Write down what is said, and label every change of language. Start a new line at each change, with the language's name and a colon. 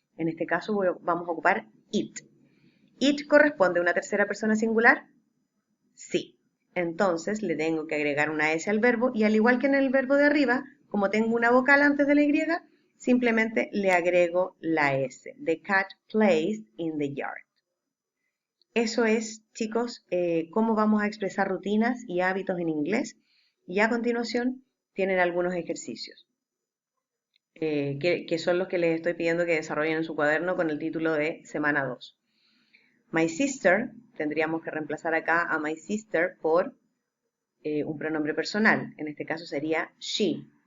Spanish: En este caso vamos a ocupar it. ¿It corresponde a una tercera persona singular? Sí. Entonces le tengo que agregar una S al verbo y al igual que en el verbo de arriba, como tengo una vocal antes de la Y, simplemente le agrego la S.
English: The cat plays in the yard.
Spanish: Eso es, chicos, cómo vamos a expresar rutinas y hábitos en inglés. Y a continuación tienen algunos ejercicios, que son los que les estoy pidiendo que desarrollen en su cuaderno con el título de semana 2. My sister, tendríamos que reemplazar acá a my sister por un pronombre personal, en este caso sería she.